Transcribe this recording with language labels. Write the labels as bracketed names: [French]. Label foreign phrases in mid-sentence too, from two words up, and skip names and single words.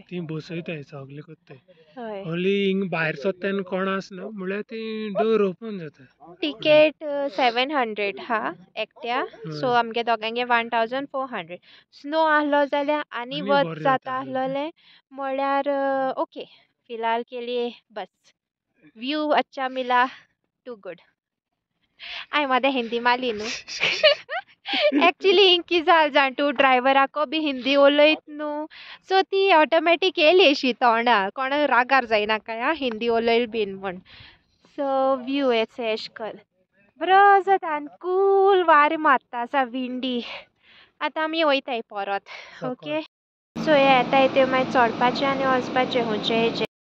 [Konkani] ती बसयताय सगले कोत्ताय हय ओन्ली हिंग भायर सोत्तान कोण आसना म्हळ्यार ती [English] door open [Konkani] जाता टिकेट 700 हा एकट्या सो आमगे दोगांगे 1400 स्नो आसलो जाल्यार आनी आनी वत बरें जाता जाता आसलोलें म्हळ्यार ओके [Hindi] फिलहाल के लिए बस व्यू अच्छा मिला [English] too good [Konkani] हांवें मातशें हिंदी मारली न्हू एक्चुली हिंग कितें जालें जाण तूं ड्रायव्हराको बी हिंदी उलयत न्हू सो ती ऑटोमॅटीक येयली अशी तोंडां कोणा रागार जायना काय हा हिंदी उलयल बीन म्हण सो [English] view yes [Konkani] एश कर बरो जाता आनी कूल वारें मारता आसा विंडी आतां आमी वयताय परत ओके सो हे येताय ते मागीर चडपाचें आनी वचपाचें खंयचे हेजें